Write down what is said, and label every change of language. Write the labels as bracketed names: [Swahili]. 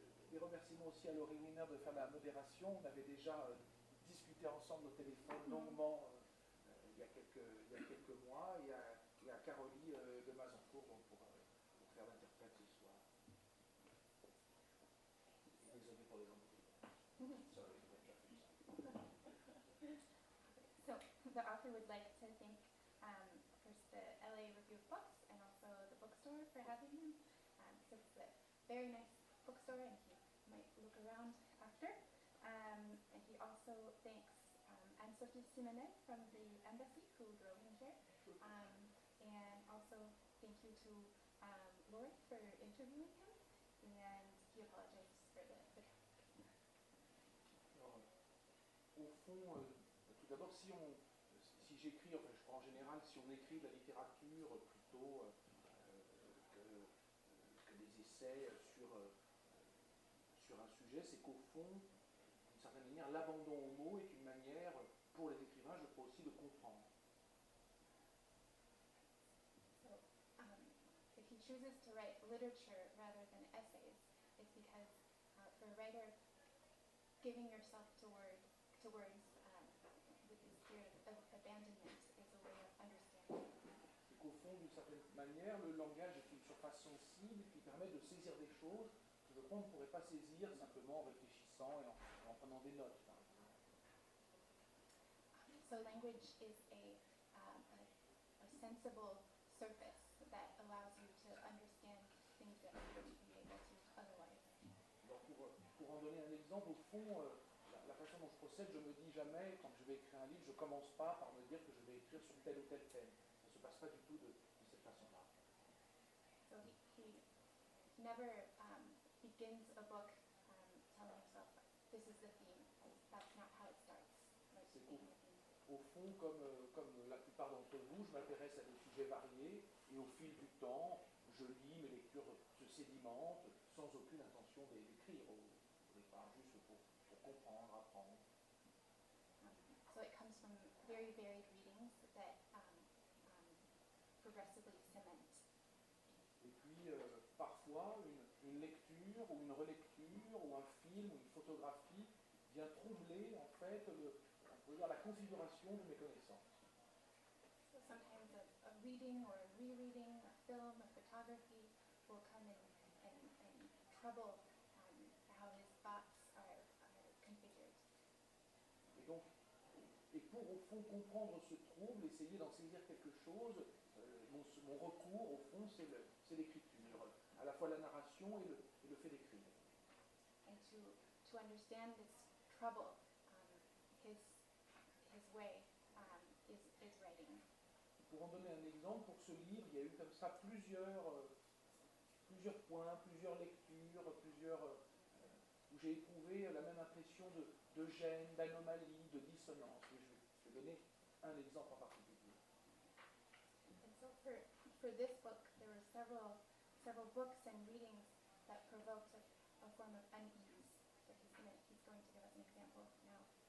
[French] Des remerciemements aussi à Laurie Wiener de faire la modération. On avait déjà discuté ensemble au téléphone longuement il y a quelques mois. Il y a Carolie de Mazancourt donc pour faire l'interprète ce soir. Et désolé pour les embouteillages. [English] Sorry, So the author would like to thank first the LA Review of Books and also the bookstore for having him. So it's a very nice bookstore and he might look around after. And he also thanks Anne-Sophie Simonet from the embassy who drove him here. And also thank you to Lori for interviewing him, and he apologizes for the traffic. [French] Alors, au fond, tout d'abord, si j'écris, enfin, en général, si on écrit de la littérature plutôt que des essais sur un sujet, c'est qu'au fond, d'une certaine manière, l'abandon aux mots est une manière, pour les écrivains, je crois aussi, de comprendre. [English] So, if he chooses to write literature rather than essays, it's because for a writer, giving yourself to words with the spirit of abandonment is a way of understanding. [French] C'est qu'au fond, d'une certaine manière, le langage est une surface sensible qui permet de saisir des choses que je crois on ne pourrait pas saisir simplement en réfléchissant et en prenant des notes, par exemple. [English] So language is a sensible surface that allows you to understand things that you wouldn't be able to otherwise. [French] Alors pour en donner un exemple, au fond, la façon dont je procède, je me dis jamais, quand je vais écrire un livre, je ne commence pas par me dire que je vais écrire sur tel ou tel thème. Ça ne se passe pas du tout de cette façon-là. [English] So he never begins a book telling himself, this is the theme. That's not how it starts. Like [French] C'est [English] being the theme. [French] Au fond, comme la plupart d'entre vous, je m'intéresse à des sujets variés et au fil du temps, je lis, mes lectures se sédimentent sans aucune intention d'écrire au départ, juste pour comprendre, apprendre. [English] So it comes from very varied readings that progressively cement. [French] Et puis, parfois, une lecture ou une relecture ou un film ou une photographie vient troubler, en fait, on peut dire la configuration de mes connaissances. [English] So sometimes a reading or a rereading, a film, a photography will come and trouble how his thoughts are configured. [French] Et donc, pour au fond comprendre ce trouble, essayer d'en saisir quelque chose, mon recours au fond c'est l'écriture, à la fois la narration et le fait d'écrire. [English] And to understand this trouble, his way is writing. [French] Pour en donner un exemple, pour ce livre, il y a eu comme ça plusieurs points, plusieurs lectures, où j'ai éprouvé la même impression de gêne, d'anomalie, de dissonance. Et je vais donner un exemple en particulier. [English] And so for this book, there were several books and readings that provoked a form of unease. So he's going to give us an example now.